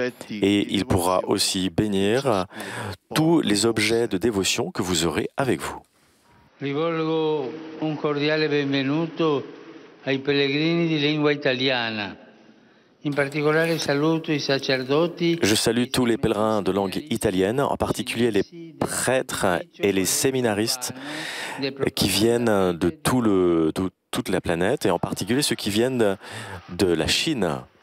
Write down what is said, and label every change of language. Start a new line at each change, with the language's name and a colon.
French: Et il pourra aussi bénir tous les objets de dévotion que vous aurez avec vous.
Italian: Rivolgo un cordiale benvenuto ai pellegrini di lingua italiana. In particolare saluto i sacerdoti.
French: Je salue tous les pèlerins de langue italienne, en particulier les prêtres et les séminaristes qui viennent de toute la planète, et en particulier ceux qui viennent de la Chine.